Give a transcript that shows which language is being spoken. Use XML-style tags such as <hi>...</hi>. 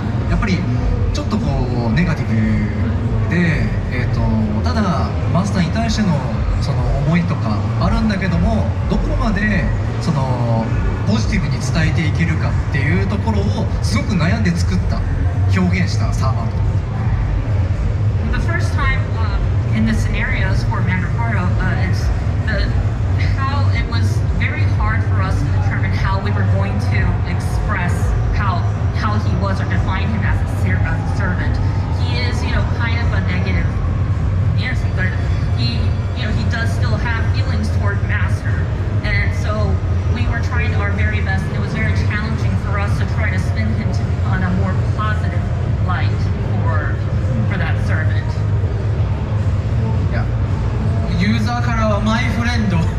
<ja>やっぱりちょっとこうネガティブで、ただマスターに対してのその思いとかあるんだけども、どこまでそのポジティブに伝えていけるかっていうところをすごく悩んで作った表現したサーバント。</ja> <en>The first time in the scenarios for Mandraparo, it's how it was very hard for us to determine how we were going to express how he was or define him as a servant. He is, kind of a negative Nancy, but he does still have feelings toward Master, and so we were trying our very best, and it was very challenging for us to try to spin him on a more positive light for that servant.</en> <ja>ユーザーからはマイフレンド</ja>